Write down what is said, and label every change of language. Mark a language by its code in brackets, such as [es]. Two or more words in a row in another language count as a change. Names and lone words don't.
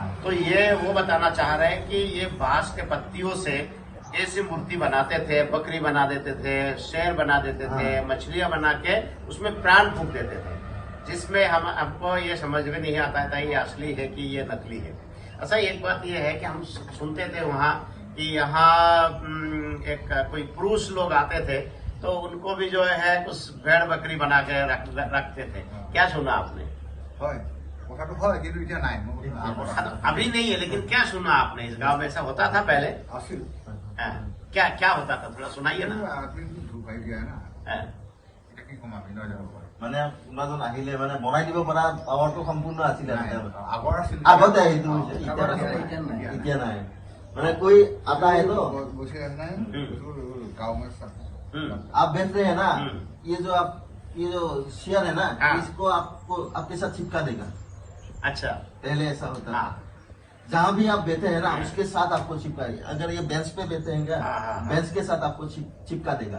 [hi] तो ये वो बताना चाह रहे हैं कि ये बांस के पत्तियों से ऐसी मूर्ति बनाते थे, बकरी बना देते थे, शेर बना देते थे, मछलियां बना के उसमें प्राण फूक देते थे, जिसमें हमको ये समझ में नहीं आता था ये असली है कि ये नकली है। अच्छा, एक बात ये है कि हम सुनते थे वहाँ कि यहाँ एक कोई पुरुष लोग आते थे तो उनको भी जो है कुछ भेड़ बकरी बना के रखते थे। क्या सुना आपने? [as] কথাটো হয় কিন্তু এতিয়া নাই [hi] अभी नहीं है, लेकिन क्या सुना आपने? इस गांव में ऐसा होता था पहले? [as] আছিল [hi] क्या क्या होता था, थोड़ा सुनाइए ना। [as] ধুপাই দিয়া না [hi] हाँ। [as] এটা কি কম আমি নজানো মানে কোনোজন আহিলে মানে বনাই দিব পৰা পাৱাৰটো সম্পূৰ্ণ আছিলে আগৰ আছিল আগতে সেইটো এতিয়া নাই মানে [hi] कोई आता है तो [as] বসে আছে না [hi] गांव में सब आप बेच रहे हैं ना, ये जो शेयर है ना इसको आपको आपके साथ चिपका देगा। अच्छा, पहले ऐसा होता था जहाँ भी आप बेचे हैं ना उसके साथ आपको चिपकाएगा। अगर ये बेंच पे बेचे हैं क्या बेंच के साथ आपको चिपका देगा।